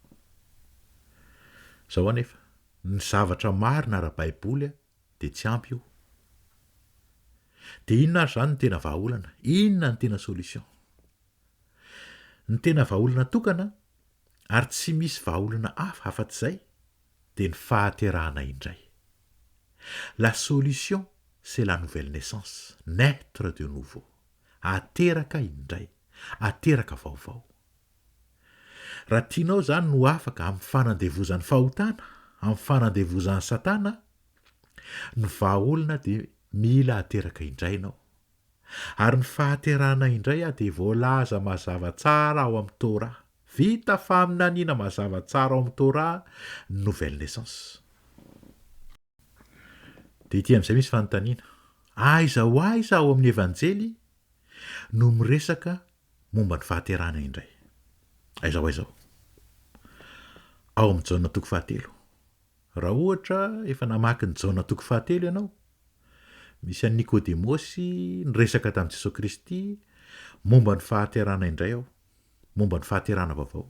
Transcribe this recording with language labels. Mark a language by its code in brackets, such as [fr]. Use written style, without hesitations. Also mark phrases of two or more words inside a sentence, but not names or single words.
[mg] Zao anefa, ny zavatra marina ara-baiboly dia tsy ampy io. Dia inona ary zany ny tena vahaolana? Inona ny tena solution? Ny tena vahaolana tokana ary tsy misy vahaolana hafa afa-tsy izay dia ny fahaterahana indray. [fr] La solution, c'est la nouvelle naissance, naître de nouveau. [mg] Ateraka indray, ateraka vaovao. Raha tianao zany no afaka amin'ny fanandevozan'ny fahotana, amin'ny fanandevozan'ny satana, ny vahaolana dia mila ateraka indray ianao. Ary ny fahaterahana indray dia voalaza mazava tsara ao amin'ny Torah. Vita faminaniana mazava tsara ao amin'ny Torah, [fr] nouvelle naissance. [mg] Dia ity amin'izay misy fanontaniana. Aiza ho aiza ao amin'ny evanjely no miresaka momba ny fahaterahana indray? Aiza ho aiza ao? Ao amin'ny Jaona toko 7. Raha ohatra efa namaky ny Jaona toko 7 ianao, misy an'i Nikodemosy niresaka tamin'i Jesosy Kristy momba ny fahaterahana indray ao, momba ny fahaterahana vaovao.